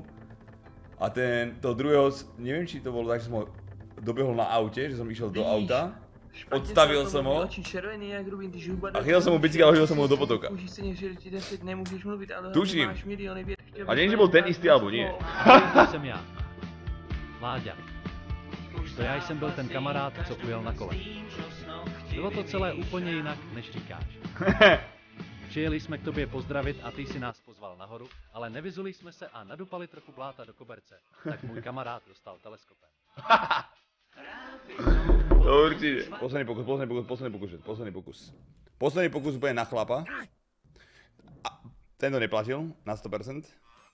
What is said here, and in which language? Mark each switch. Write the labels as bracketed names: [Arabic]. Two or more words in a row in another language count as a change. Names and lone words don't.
[Slovak] A toho druhého, neviem, či to bolo tak, že som ho dobehol na aute, že som išiel do auta. Odstavil som ho. A chytil som mu bicykel a hodil som ho do potoka. Tuším. A neviem, že bol ten istý, alebo nie. [Czech] To jsem já. Láďa. To já jsem byl ten kamarád, co ujel na kole. Bylo to celé úplně jinak, než říkáš. Přijeli jsme k tobě pozdravit a ty si nás pozval nahoru, ale nevyzuli jsme se a nadupali trochu bláta do koberce. Tak můj kamarád dostal teleskopem. [Slovak] To určite. Posledný pokus. Posledný pokus bude na chlapa. A tento neplatil na 100%.